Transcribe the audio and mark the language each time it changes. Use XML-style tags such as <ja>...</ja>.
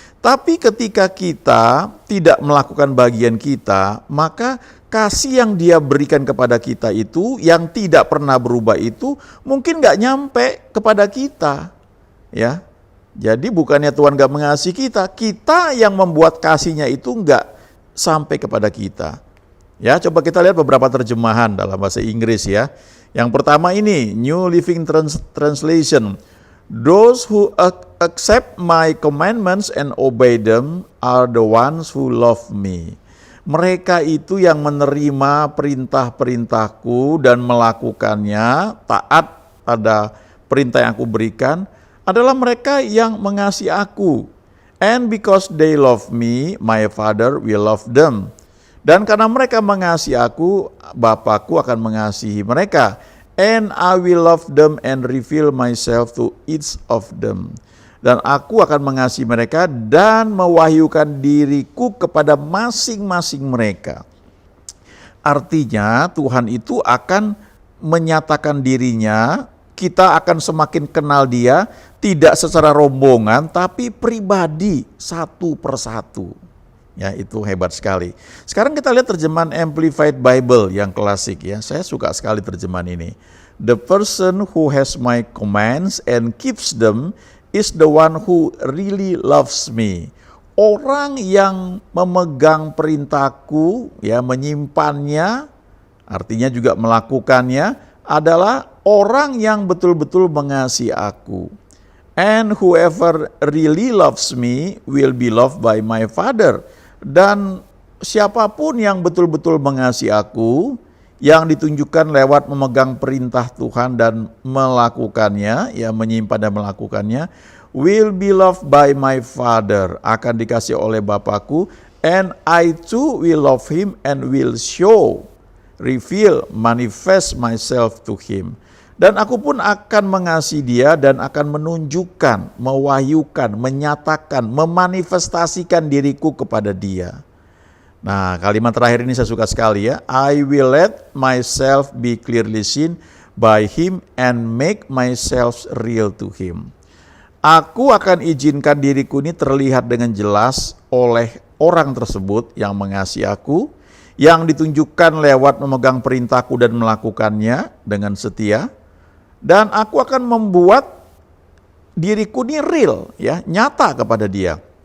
<id>Tapi ketika kita tidak melakukan bagian kita, maka kasih yang dia berikan kepada kita itu, yang tidak pernah berubah itu, mungkin gak nyampe kepada kita. Ya, jadi bukannya Tuhan gak mengasihi kita, kita yang membuat kasihnya itu gak sampai kepada kita. Ya, coba kita lihat beberapa terjemahan dalam bahasa Inggris ya. Yang pertama ini, New Living Translation.</id> <en>Those who accept my commandments and obey them are the ones who love me.</en> <id>Mereka itu yang menerima perintah-perintahku dan melakukannya, taat pada perintah yang aku berikan, adalah mereka yang mengasihi aku.</id> <en>And because they love me, my Father will love them.</en> <id>Dan karena mereka mengasihi aku, Bapa-Ku akan mengasihi mereka.</id> <en>And I will love them and reveal myself to each of them.</en> <id>Dan aku akan mengasihi mereka dan mewahyukan diriku kepada masing-masing mereka. Artinya Tuhan itu akan menyatakan dirinya, kita akan semakin kenal dia, tidak secara rombongan, tapi pribadi, satu persatu. Ya, itu hebat sekali. Sekarang kita lihat terjemahan Amplified Bible yang klasik ya. Saya suka sekali terjemahan ini.</id> <en>The person who has my commands and keeps them is the one who really loves me.</en> <id>Orang yang memegang perintahku, ya, menyimpannya, artinya juga melakukannya, adalah orang yang betul-betul mengasihi aku.</id> <en>And whoever really loves me will be loved by my Father.</en> <id>Dan siapapun yang betul-betul mengasihi aku, yang ditunjukkan lewat memegang perintah Tuhan dan melakukannya, ya, menyimpan dan melakukannya,</id> <en>will be loved by my Father,</en> <id>akan dikasihi oleh Bapa-Ku,</id> <en>and I too will love him and will show, reveal, manifest myself to him.</en> <id>Dan aku pun akan mengasihi dia dan akan menunjukkan, mewahyukan, menyatakan, memanifestasikan diriku kepada dia. Nah, kalimat terakhir ini saya suka sekali ya.</id> <en>I will let myself be clearly seen by him and make myself real to him.</en> <id>Aku akan izinkan diriku ini terlihat dengan jelas oleh orang tersebut yang mengasihi aku, yang ditunjukkan lewat memegang perintahku dan melakukannya dengan setia. Dan aku akan membuat diriku ini real, ya, nyata kepada dia.</id>